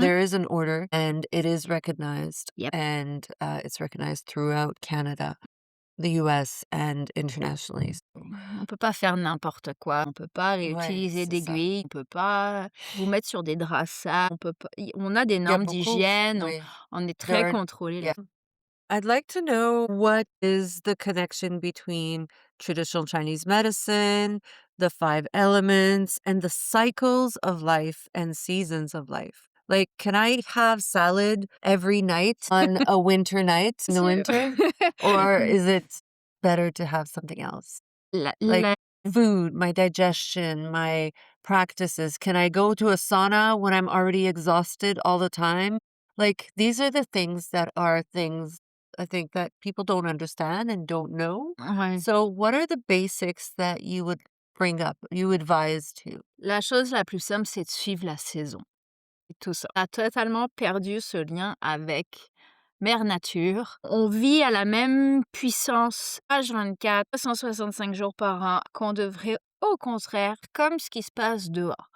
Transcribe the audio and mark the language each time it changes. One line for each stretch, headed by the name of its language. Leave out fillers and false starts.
English: there is an order and it is recognized Yep. and, it's recognized throughout Canada, the US and internationally. So
French: On peut pas faire n'importe quoi, on peut pas ouais, réutiliser c'est ça. d'aiguilles, on peut pas vous mettre sur des draps sales, on peut pas on a des Il y a normes beaucoup d'hygiène, on oui, on est
English: there
French: très
English: are
French: contrôlés là.
English: yeah. I'd like to know what is the connection between traditional Chinese medicine, the five elements, and the cycles of life and seasons of life. Like, can I have salad every night on a winter night in the
French: Sûr.
English: winter? Or is it better to have something else?
French: La
English: Like
French: la
English: food, my digestion, my practices. Can I go to a sauna when I'm already exhausted all the time? Like these are the things that are things I think that people don't understand and don't know.
French: Ouais.
English: So what are the basics that you would bring up, you advise to?
French: La chose la plus simple, c'est de suivre la saison, c'est tout ça. On a totalement perdu ce lien avec mère nature. On vit à la même puissance H24, 365 jours par an, qu'on devrait au contraire, comme ce qui se passe dehors.